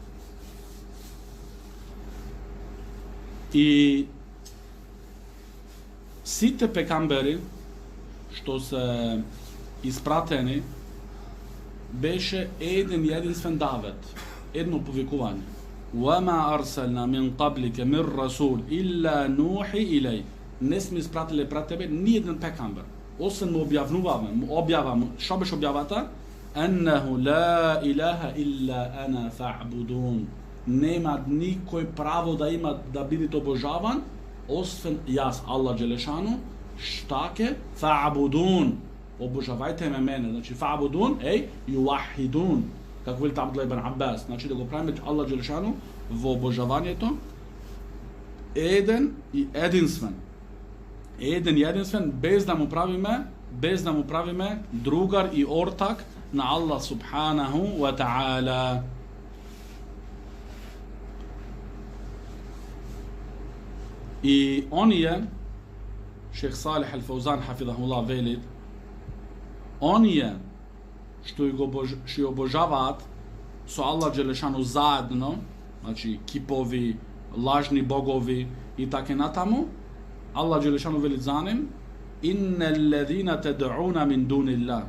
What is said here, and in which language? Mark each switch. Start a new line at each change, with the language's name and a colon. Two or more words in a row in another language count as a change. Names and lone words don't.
Macedonian: И сите пекамбери што се испратени беше еден единствен давет, едно повикување.
Arabic: وَمَا أَرْسَلْنَا مِنْ قَبْلِكَ مِنْ رَسُولٍ إِلَّا نُوحِي إِلَيْهِ.
Macedonian: Не сме изпратили пред тебе ни еден пекамбер, освен му објавнуваме, му објаваме, што беше објавата?
Arabic: أَنَّهُ لَا إِلَهَ إِلَّا أَنَا فَاعْبُدُونَ.
Macedonian: Нема никој право да има да бидете обожаван, освен јас,
Arabic: الله جل شأنه.
Macedonian: Šta ke? Fa'budun. Обожавајте ме мене. Значи
Arabic: فاعبدون يوحدون.
Macedonian: Како вели Абдулlah ибн Аббас. Значи да го правиме
Arabic: الله جل شأنه
Macedonian: во обожавањето еден и единствен. Еден и единствен, без да му правиме другар и ортак на
Arabic: الله سبحانه وتعالى.
Macedonian: И оние, Шех Салих Ал-Фаузан хафидахуллах велит, оние што ја обожаваат со
Arabic: الله جل شأنه
Macedonian: заедно, значи кипови, лажни богови и така натаму,
Arabic: الله جل شأنه
Macedonian: вели за ним,
Arabic: إن الذين تدعون من دون الله.